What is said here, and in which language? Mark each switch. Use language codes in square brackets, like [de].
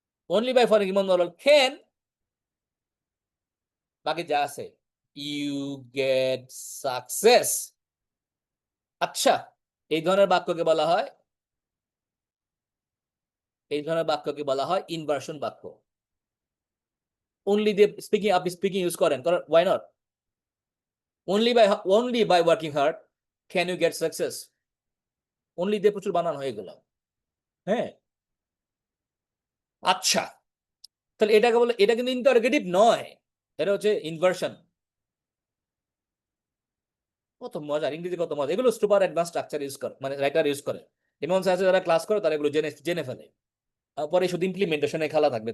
[en] only by following রিমন moral can, [bn] বাকি যা আছে [en] You get success. [bn] আচ্ছা, এই ধরনের বাক্যকে বলা হয়, এই ধরনের বাক্যকে বলা হয় ইনভার্সন বাক্য। অনলি দিয়ে স্পিকিং, আপনি স্পিকিং ইউজ করেন, why not? [en] only by working hard can you get success, only [bn] দিয়ে প্রচুর বানানো হয়ে গেল। হ্যাঁ, আচ্ছা, তাহলে এটাকে বলে, এটা কিন্তু ইন্টারোগেটিভ নয়, এটা হচ্ছে ইনভার্সন। কত মজার, ইংরেজি কত মজা। এগুলো সুপার অ্যাডভান্স স্ট্রাকচার ইউজ করে, মানে রাইটার ইউজ করে। এমন আছে যারা ক্লাস করে তারা এগুলো জেনে ফেলে, পরে শুধু ইমপ্লিমেন্টেশনে খেলা থাকবে।